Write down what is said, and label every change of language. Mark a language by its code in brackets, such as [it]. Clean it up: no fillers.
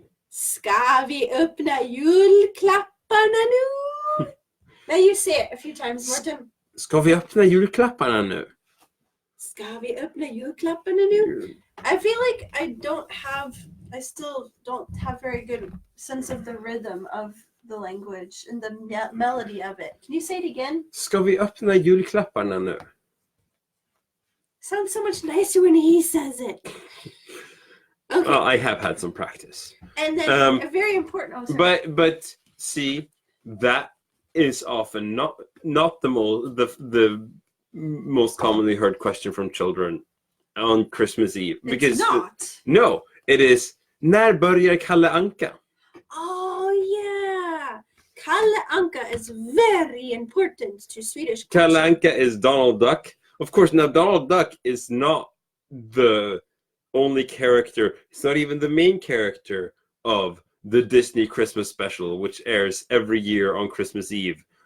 [sv] Ska vi öppna julklapparna nu? [en] Now you say it a few times, Martin. [sv] Ska vi öppna julklapparna nu? Ska vi öppna julklapparna nu? [en] I feel like I still don't have very good sense of the rhythm of the language and the melody of it. Can you say it again? [sv] Ska vi öppna julklapparna nu? [en] Sounds so much nicer when he says it. Okay. Well, I have had some practice. And then a very important. But see, that is often not the most commonly heard question from children on Christmas Eve. Because it's not. No, it is [sv] när börjar Kalle Anka? [en] Oh yeah. Kalle Anka is very important to Swedish culture. Kalle Anka is Donald Duck. Of course, now Donald Duck is not the only character. It's not even the main character of the Disney Christmas special, which airs every year on Christmas Eve.